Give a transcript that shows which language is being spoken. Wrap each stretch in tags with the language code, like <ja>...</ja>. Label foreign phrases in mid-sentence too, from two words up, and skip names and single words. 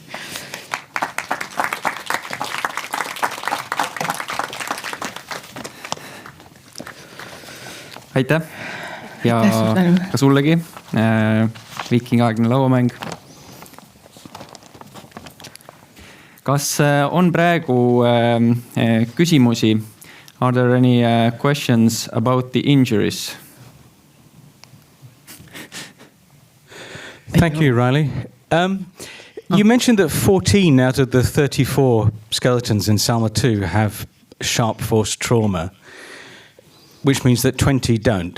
<et>Aitäh! Ja ka sullegi viikingaegne lauamäng. Kas on praegu küsimusi?</et> <en>Are there any questions about the injuries? Thank you, Riley. You mentioned that 14 out of the 34 skeletons in Salma 2 have sharp force trauma, which means that 20 don't.</en>